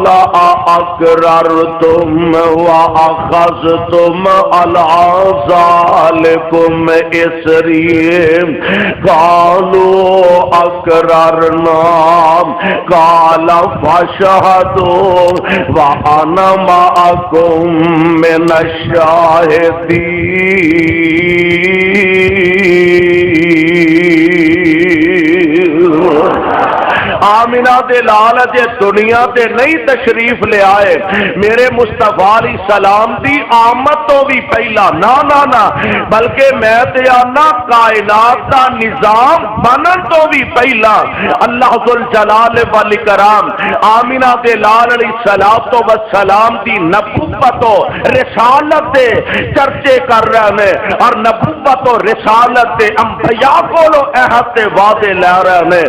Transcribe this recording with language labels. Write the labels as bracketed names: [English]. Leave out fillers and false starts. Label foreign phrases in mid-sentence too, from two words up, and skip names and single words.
[Arabic] أَأَقْرَرْتُمْ وَأَخَذْتُمْ عَلَىٰ ذَلِكُمْ إِصْرِي قَالُوا أَقْرَرْنَا قَالَ فَاشْهَدُوا وَأَنَا مَعَكُمْ مِنَ الشَّاهِدِينَ۔ [Punjabi] آمینہ دے لال جے دنیا تے نہیں تشریف لے آئے میرے مصطفیٰ [Arabic] علیہ السلام [Punjabi] دی آمد تو بھی پہلا نہ بلکہ میں تے آنا کائنات دا نظام بنن تو بھی پہلا اللہ ذوالجلال والاکرام آمینہ دے لال [Arabic] علیہ السلام [Punjabi] دی نبوت و رسالت دے چرچے کر رہے ہیں اور نبوت و رسالت دے انبیاء کولو عہد تے وعدے لے رہے ہیں۔